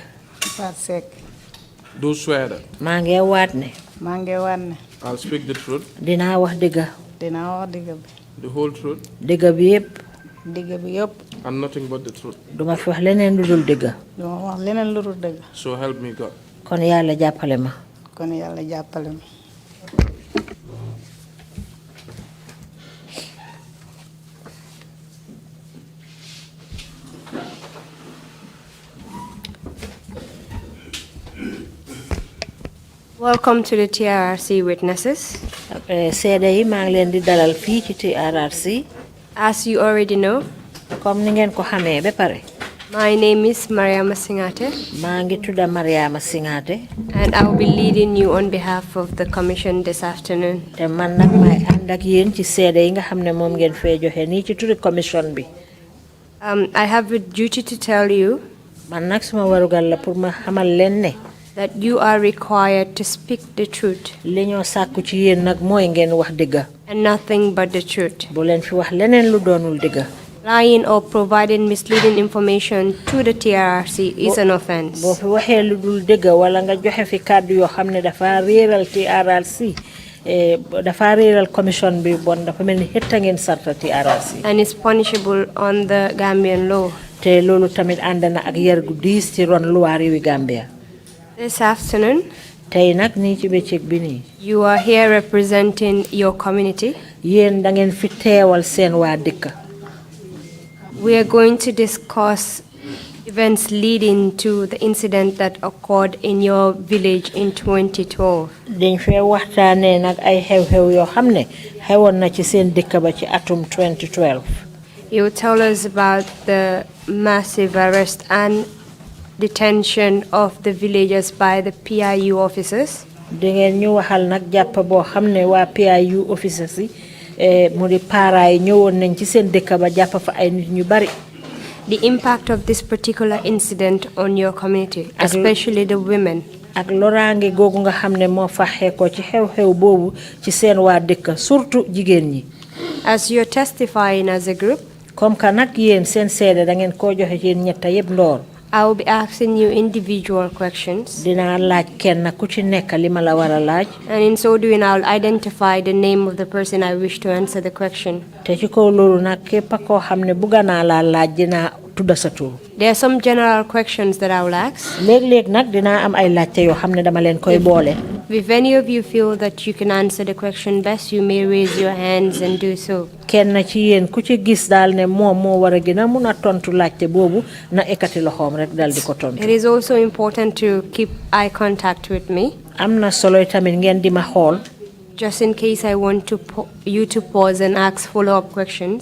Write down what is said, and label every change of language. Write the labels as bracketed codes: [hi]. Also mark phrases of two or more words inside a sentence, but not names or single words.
[en] Fatou Secka do swear that [wo] maa ngi waat ne maa ngi waat ne [en] I'll speak the truth, [wo] dinaa wax dëgg dinaa wax dëgg bi [en] the whole truth, [wo] dëgg bi yépp dëgg bi yëpp [en] and nothing but the truth. [wo] duma fi wax leneen lu dul dëgg duma wax leneen lu dul dëgg [en] So help me God. [wo] kon yàlla jàppale ma kon yàlla jàppale ma [en] Welcome to the TRRC witnesses. [wo] seede yi maa ngi leen di dalal fii ci TRRC [en] As you already know, [wo] comme ni ngeen ko xamee ba pare [en] my name is Mariama Singate, [wo] maa ngi tudda Mariama Singate [en] and I will be leading you on behalf of the Commission this afternoon. [wo] te man nag maay ànd ak yéen ci seede yi nga xam ne moom ngeen fee joxe nii ci turi commission bi [en] I have a duty to tell you [wo] man nag suma warugal la pour ma xamal leen ne [en] that you are required to speak the truth [wo] li ñoo sàkku ci yéen nag mooy ngeen wax dëgga [en] and nothing but the truth. [wo] bu leen fi wax leneen lu doonul dëgga [en] Lying or providing misleading information to the TRRC is an offense. [wo] boo fi waxee lu dul dëgga wala nga joxe fi kàddu yoo xam ne dafa réeral TRRC dafa réeral commission bi bon dafa mel ni xëtta ngeen sarta TRRC [en] And is punishable on the Gambian law. [wo] te loolu tamit ànd na ak yar gu diis ci ron luwaa réewi Gambia [en] This afternoon, [wo] tey nag nii ci bëccëg bi nii [en] you are here representing your community. [wo] yéen da ngeen fi teewal seen waa dëkk [en] We are going to discuss events leading to the incident that occurred in your village in 2012. [wo] dañ fee waxtaanee nag ay xew-xew yoo xam ne xewoon na ci seen dëkk ba ci atum 2012 [en] You will tell us about the massive arrest and detention of the villagers by the PIU officers. [wo] di ngeen ñu waxal nag jàpp boo xam ne waa PIU officers yi mu di paara yi ñëwoon nañ ci seen dëkk ba jàpp fa ay nit ñu bari [en] The impact of this particular incident on your community, especially the women. [wo] ak loraange googu nga xam ne moo faxee ko ci xew-xew boobu ci seen waa dëkk surtout jigéen ñi [en] As you're testifying as a group, [fr] comme que [wo] nag yéen seen seede da ngeen koo joxe ci yéen ñetta yëpp ndoor [en] I will be asking you individual questions. [wo] dinaa laaj kenn ku ci nekk li ma la war a laaj [en] And in so doing, I'll identify the name of the person I wish to answer the question. [wo] te ci kaw loolu nag képp koo xam ne bugga naa laa laaj dinaa tudda sa tur [en] There are some general questions that I will ask. [wo] léeg-léeg nag dinaa am ay laajte yoo xam ne dama leen koy boole [en] If any of you feel that you can answer the question best, you may raise your hands and do so. [wo] kenn ci yéen ku ci gis daal ne moom moo war a gën a mun a tontu laajte boobu na ekkati loxoom rek dal di ko tontu [en] It is also important to keep eye contact with me, [wo] am na solo tamit ngeen di ma xool [en] just in case I want to you to pause and ask follow-up questions,